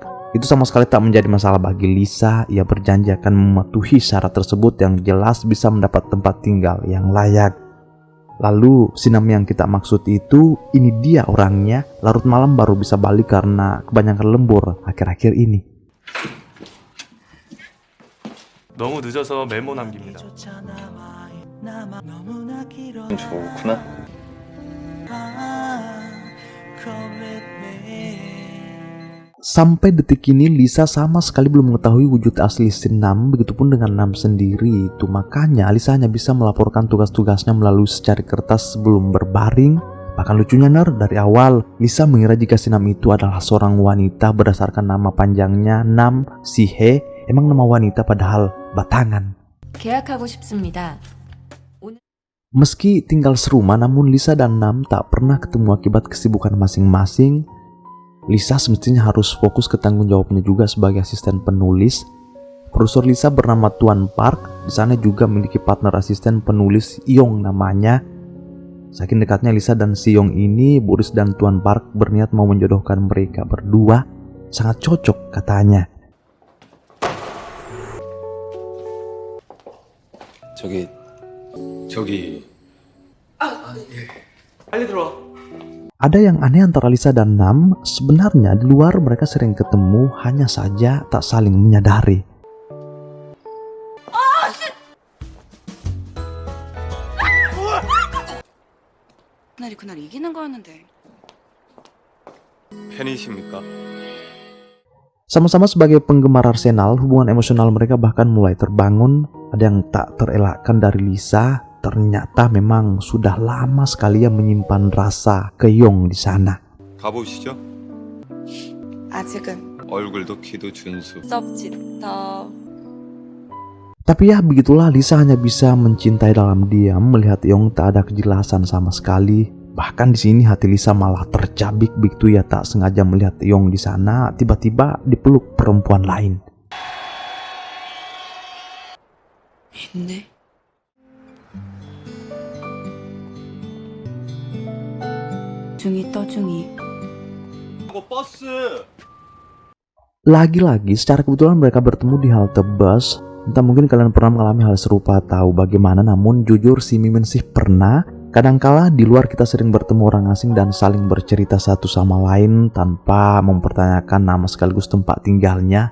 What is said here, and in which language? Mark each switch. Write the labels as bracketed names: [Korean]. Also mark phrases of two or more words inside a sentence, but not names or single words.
[Indonesian] Itu sama sekali tak menjadi masalah bagi Lisa. Ia berjanji akan mematuhi syarat tersebut yang jelas bisa mendapat tempat tinggal yang layak. Lalu si Nam yang kita maksud itu, ini dia orangnya. Larut malam baru bisa balik karena kebanyakan lembur akhir-akhir ini. [Korean] 너무 늦어서 메모 남깁니다. 좋구나. [Indonesian] Sampai detik ini Lisa sama sekali belum mengetahui wujud asli si Nam, begitupun dengan Nam sendiri. Itu makanya Lisa hanya bisa melaporkan tugas-tugasnya melalui secari kertas sebelum berbaring. Bahkan lucunya dari awal Lisa mengira jika si Nam itu adalah seorang wanita berdasarkan nama panjangnya Nam Sihe. Emang nama wanita padahal batangan. [Korean] 계약하고 싶습니다. [Indonesian] Meski tinggal serumah, namun Lisa dan Nam tak pernah ketemu akibat kesibukan masing-masing. Lisa semestinya harus fokus ke tanggung jawabnya juga sebagai asisten penulis. Produser Lisa bernama Tuan Park, di sana juga memiliki partner asisten penulis Yong namanya. Saking dekatnya Lisa dan si Yong ini, Boris dan Tuan Park berniat mau menjodohkan mereka berdua. Sangat cocok katanya. [Korean] 저기 빨리 들어와. [Indonesian] Ada yang aneh antara Lisa dan Nam. Sebenarnya di luar mereka sering ketemu, hanya saja tak saling menyadari. [Korean] 그날 이기는 거였는데. 팬이십니까? [Indonesian] Sama-sama sebagai penggemar Arsenal, hubungan emosional mereka bahkan mulai terbangun. Ada yang tak terelakkan dari Lisa. Ternyata memang sudah lama sekali ia menyimpan rasa ke Yong di sana. [Korean] 가보시죠. 아직은 얼굴도 키도 준수. 섭짓 더. [Indonesian] Tapi ya begitulah, Lisa hanya bisa mencintai dalam diam melihat Yong tak ada kejelasan sama sekali. Bahkan di sini hati Lisa malah tercabik begitu ia tak sengaja melihat Yong di sana tiba-tiba dipeluk perempuan lain. [Korean] 있네. 중이 떠중이. 버스. [Indonesian] Lagi-lagi secara kebetulan mereka bertemu di halte bus. Entah mungkin kalian pernah mengalami hal serupa atau bagaimana, namun jujur si Mimin sih pernah. Kadangkala di luar kita sering bertemu orang asing dan saling bercerita satu sama lain tanpa mempertanyakan nama sekaligus tempat tinggalnya.